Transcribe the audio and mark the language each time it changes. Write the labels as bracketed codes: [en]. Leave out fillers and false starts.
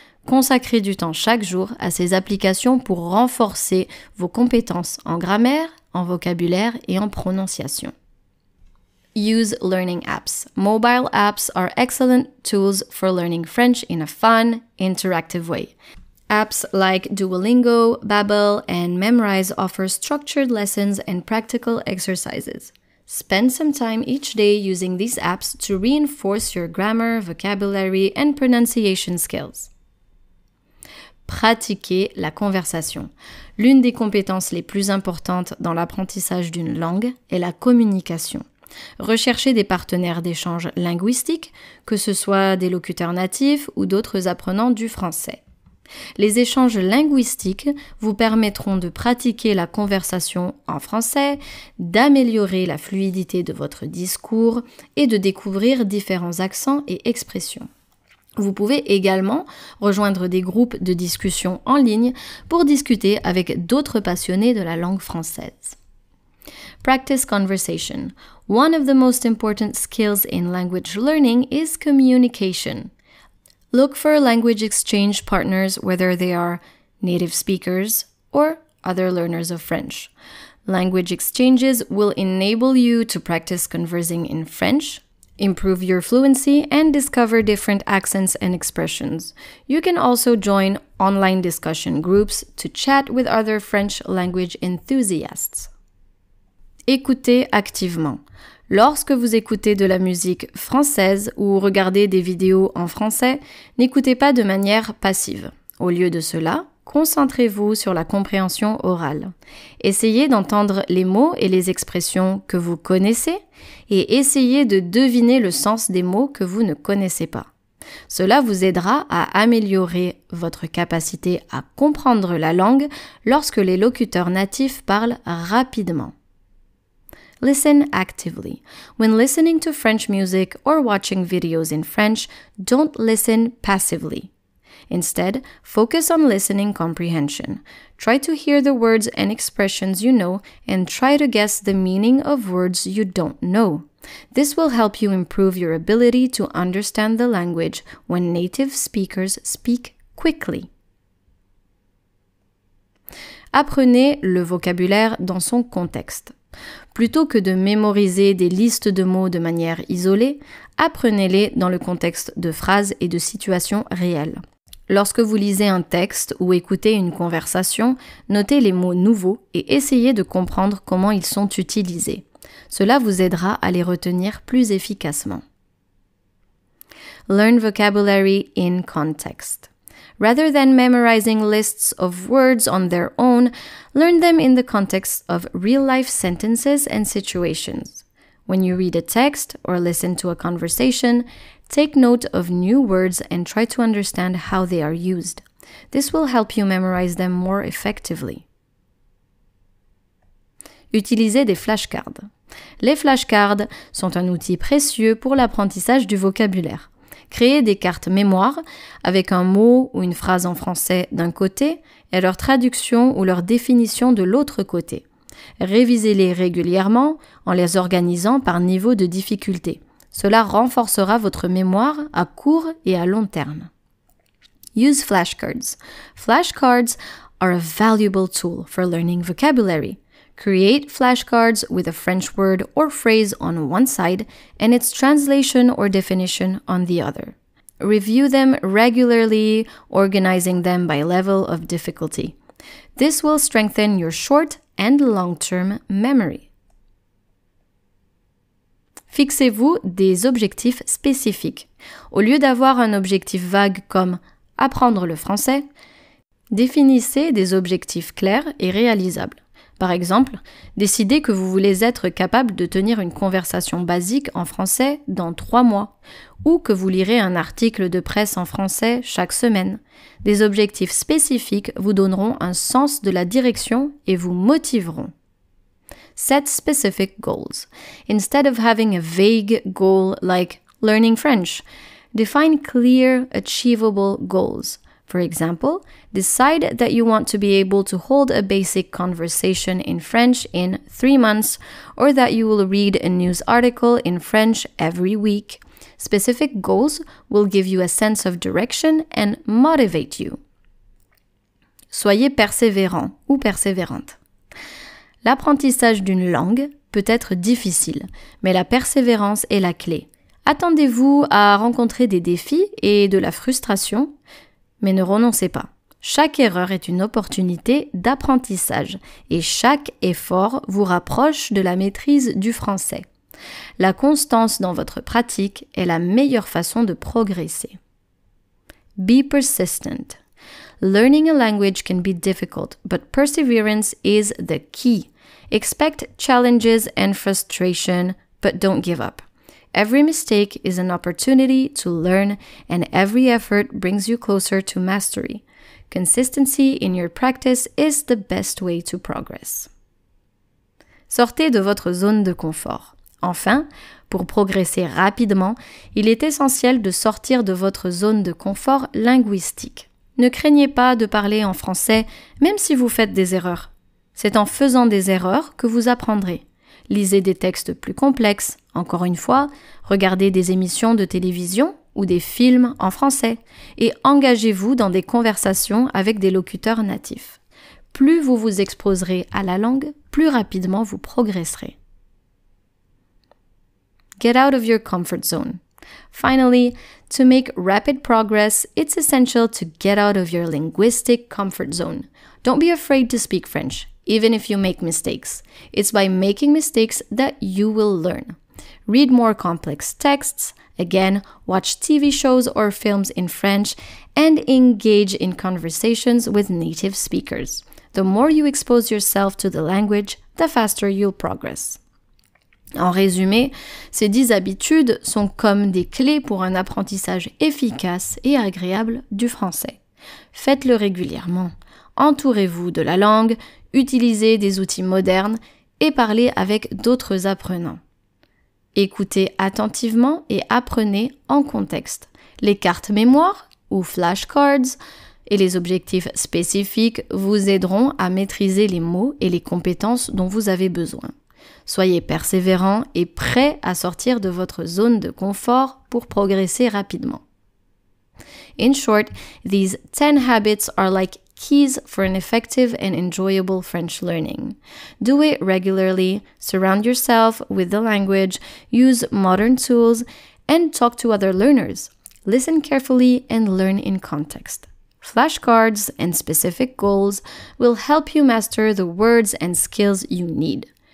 [fr] Consacrez du temps chaque jour à ces applications pour renforcer vos compétences en grammaire, en vocabulaire et en prononciation. [en] Use learning apps. Mobile apps are excellent tools for learning French in a fun, interactive way. Apps like Duolingo, Babbel, and Memrise offer structured lessons and practical exercises. Spend some time each day using these apps to reinforce your grammar, vocabulary, and pronunciation skills. [fr] Pratiquer la conversation. L'une des compétences les plus importantes dans l'apprentissage d'une langue est la communication. Recherchez des partenaires d'échange linguistique, que ce soit des locuteurs natifs ou d'autres apprenants du français. Les échanges linguistiques vous permettront de pratiquer la conversation en français, d'améliorer la fluidité de votre discours et de découvrir différents accents et expressions. Vous pouvez également rejoindre des groupes de discussion en ligne pour discuter avec d'autres passionnés de la langue française. [en] Practice conversation. One of the most important skills in language learning is communication. Look for language exchange partners, whether they are native speakers or other learners of French. Language exchanges will enable you to practice conversing in French, improve your fluency, and discover different accents and expressions. You can also join online discussion groups to chat with other French language enthusiasts. [fr] Écoutez activement. Lorsque vous écoutez de la musique française ou regardez des vidéos en français, n'écoutez pas de manière passive. Au lieu de cela, concentrez-vous sur la compréhension orale. Essayez d'entendre les mots et les expressions que vous connaissez et essayez de deviner le sens des mots que vous ne connaissez pas. Cela vous aidera à améliorer votre capacité à comprendre la langue lorsque les locuteurs natifs parlent rapidement. [en] Listen actively. When listening to French music or watching videos in French, don't listen passively. Instead, focus on listening comprehension. Try to hear the words and expressions you know and try to guess the meaning of words you don't know. This will help you improve your ability to understand the language when native speakers speak quickly. [fr] Apprenez le vocabulaire dans son contexte. Plutôt que de mémoriser des listes de mots de manière isolée, apprenez-les dans le contexte de phrases et de situations réelles. Lorsque vous lisez un texte ou écoutez une conversation, notez les mots nouveaux et essayez de comprendre comment ils sont utilisés. Cela vous aidera à les retenir plus efficacement. [en] Learn vocabulary in context. Rather than memorizing lists of words on their own, learn them in the context of real-life sentences and situations. When you read a text or listen to a conversation, take note of new words and try to understand how they are used. This will help you memorize them more effectively. [fr] Utilisez des flashcards. Les flashcards sont un outil précieux pour l'apprentissage du vocabulaire. Créez des cartes mémoire avec un mot ou une phrase en français d'un côté et leur traduction ou leur définition de l'autre côté. Révisez-les régulièrement en les organisant par niveau de difficulté. Cela renforcera votre mémoire à court et à long terme. [en] Use flashcards. Flashcards are a valuable tool for learning vocabulary. Create flashcards with a French word or phrase on one side and its translation or definition on the other. Review them regularly, organizing them by level of difficulty. This will strengthen your short and long-term memory. [fr] Fixez-vous des objectifs spécifiques. Au lieu d'avoir un objectif vague comme « apprendre le français », définissez des objectifs clairs et réalisables. Par exemple, décidez que vous voulez être capable de tenir une conversation basique en français dans 3 mois ou que vous lirez un article de presse en français chaque semaine. Des objectifs spécifiques vous donneront un sens de la direction et vous motiveront. [en] Set specific goals. Instead of having a vague goal like learning French, define clear, achievable goals. For example, decide that you want to be able to hold a basic conversation in French in 3 months or that you will read a news article in French every week. Specific goals will give you a sense of direction and motivate you. [fr] Soyez persévérant ou persévérante. L'apprentissage d'une langue peut être difficile, mais la persévérance est la clé. Attendez-vous à rencontrer des défis et de la frustration, mais ne renoncez pas. Chaque erreur est une opportunité d'apprentissage et chaque effort vous rapproche de la maîtrise du français. La constance dans votre pratique est la meilleure façon de progresser. [en] Be persistent. Learning a language can be difficult, but perseverance is the key. Expect challenges and frustration, but don't give up. Every mistake is an opportunity to learn, and every effort brings you closer to mastery. Consistency in your practice is the best way to progress. [fr] Sortez de votre zone de confort. Enfin, pour progresser rapidement, il est essentiel de sortir de votre zone de confort linguistique. Ne craignez pas de parler en français, même si vous faites des erreurs. C'est en faisant des erreurs que vous apprendrez. Lisez des textes plus complexes, encore une fois, regardez des émissions de télévision ou des films en français et engagez-vous dans des conversations avec des locuteurs natifs. Plus vous vous exposerez à la langue, plus rapidement vous progresserez. [en] Get out of your comfort zone. Finally, to make rapid progress, it's essential to get out of your linguistic comfort zone. Don't be afraid to speak French, even if you make mistakes. It's by making mistakes that you will learn. Read more complex texts, again, watch TV shows or films in French, and engage in conversations with native speakers. The more you expose yourself to the language, the faster you'll progress. [fr] En résumé, ces 10 habitudes sont comme des clés pour un apprentissage efficace et agréable du français. Faites-le régulièrement. Entourez-vous de la langue, utilisez des outils modernes et parlez avec d'autres apprenants. Écoutez attentivement et apprenez en contexte. Les cartes mémoire ou flashcards et les objectifs spécifiques vous aideront à maîtriser les mots et les compétences dont vous avez besoin. Soyez persévérant et prêt à sortir de votre zone de confort pour progresser rapidement. [en] In short, these 10 habits are like keys for an effective and enjoyable French learning. Do it regularly, surround yourself with the language, use modern tools, and talk to other learners. Listen carefully and learn in context. Flashcards and specific goals will help you master the words and skills you need.